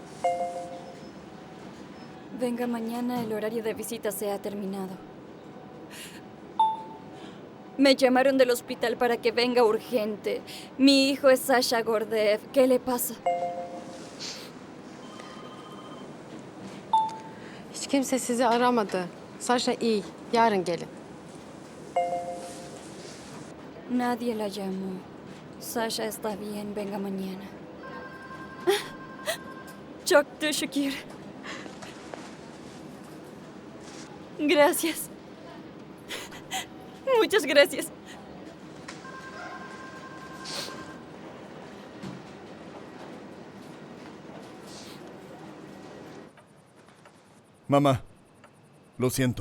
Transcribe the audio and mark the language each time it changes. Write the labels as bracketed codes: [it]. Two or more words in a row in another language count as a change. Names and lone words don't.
[es] Venga mañana, el horario de visita se ha terminado. Me llamaron del hospital para que venga urgente. Mi hijo es Sasha Gordeev. ¿Qué le pasa? [tr] Hiç kimse sizi aramadı. Sasha iyi, yarın gelin. [es] Nadie la llamó. Sasha está bien, venga mañana. [tr] Çok teşekkür. [es] Gracias. Muchas gracias. Mamá, lo siento.